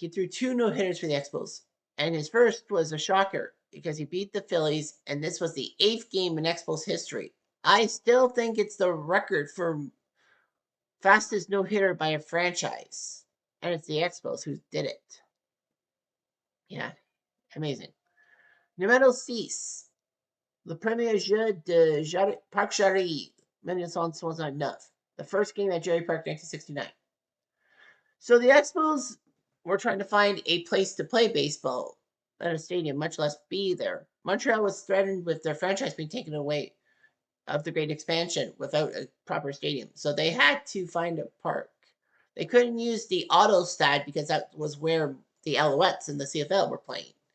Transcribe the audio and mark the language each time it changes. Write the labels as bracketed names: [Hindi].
[English] He threw 2 no-hitters for the Expos, and his first was a shocker because he beat the Phillies, and this was the 8th game in Expos history. I still think it's the record for fastest no-hitter by a franchise, and it's the Expos who did it. Yeah, amazing. Numéro 6. [French] Le premier jeu de Parc Jarry, 1969. [English] The first game at Jerry Park, 1969. So the Expos were trying to find a place to play baseball at a stadium, much less be there. Montreal was threatened with their franchise being taken away of the Great Expansion without a proper stadium. So they had to find a park. They couldn't use the Autostad because that was where the Alouettes and the CFL were playing.